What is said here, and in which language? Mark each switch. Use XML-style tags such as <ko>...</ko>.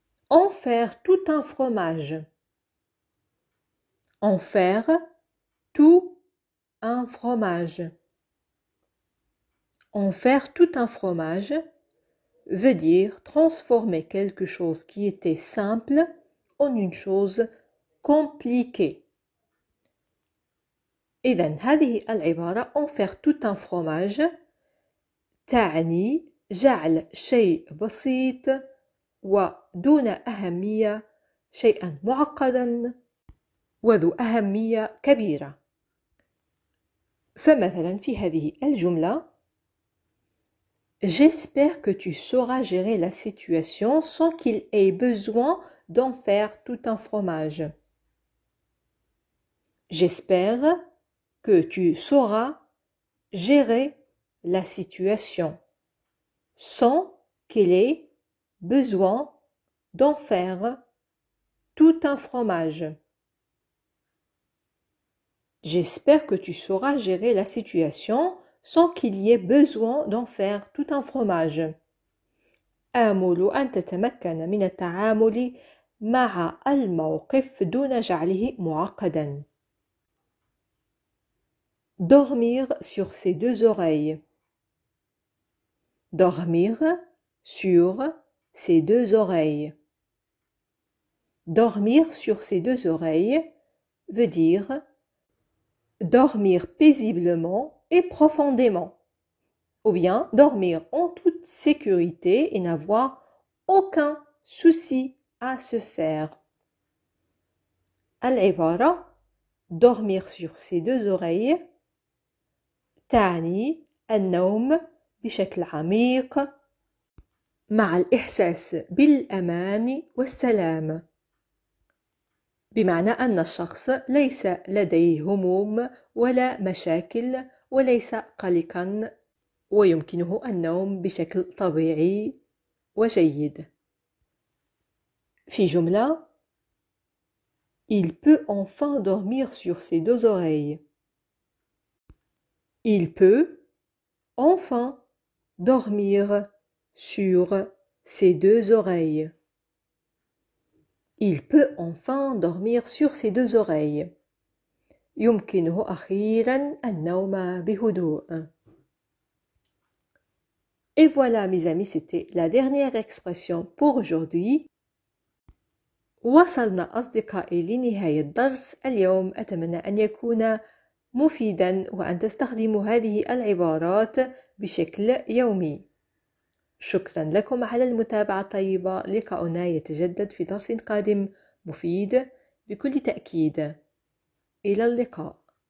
<fr>En faire tout un fromage. En faire tout un fromage. En faire tout un fromage veut dire transformer quelque chose qui était simple en une chose compliquée.</fr> <ar>إذن هذه العبارة</ar> <fr>en faire tout un fromage</fr> <ar>تعني جعل شيء بسيط ودون أهمية شيئا معقدا وذو أهمية كبيرة. فمثلا في هذه الجملة:</ar> <fr>J'espère que tu sauras gérer la situation sans qu'il ait besoin d'en faire tout un fromage. J'espère que tu sauras gérer la situation sans qu'il ait besoin d'en faire tout un fromage. J'espère que tu sauras gérer la situation sans qu'il y ait besoin d'en faire tout un fromage.</fr> <ar>آمل أن تتمكن من التعامل مع الموقف دون جعله معقدا.</ar> <fr>Dormir sur ses 2 oreilles. Dormir sur ses 2 oreilles. Dormir sur ses 2 oreilles veut dire dormir paisiblement et profondément, ou bien dormir en toute sécurité et n'avoir aucun souci à se faire.</fr> <ar>العبارة</ar> <fr>dormir sur ses 2 oreilles</fr> <ar>تعني النوم بشكل عميق مع الإحساس بالأمان والسلام. بمعنى أن الشخص ليس لديه هموم ولا مشاكل وليس قلقا ويمكنه النوم بشكل طبيعي وجيد. في جملة:</ar> <fr>Il peut enfin dormir sur ses 2 oreilles. Il peut enfin dormir sur ses 2 oreilles. Il peut enfin dormir sur ses 2 oreilles.</fr> <ar>يمكنه أخيرا النوم بهدوء.</ar> <fr>Et voilà mes amis, c'était la dernière expression pour aujourd'hui.</fr> <ar>وصلنا أصدقائي لنهاية درس اليوم. أتمنى أن يكون مفيدا وأن تستخدموا هذه العبارات بشكل يومي. شكرا لكم على المتابعة الطيبة. لقاؤنا يتجدد في درس قادم مفيد بكل تأكيد. إلى اللقاء.</ar>